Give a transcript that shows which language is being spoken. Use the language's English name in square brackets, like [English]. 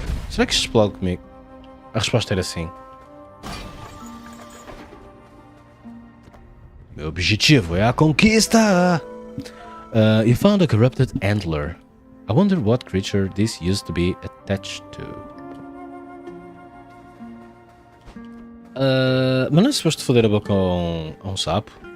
[Portuguese] Será que isto explode comigo? A resposta era sim. Meu objetivo é a conquista! [English] You found a corrupted antler. I wonder what creature this used to be attached to. [Portuguese] Mas não é suposto foder a boca a um sapo?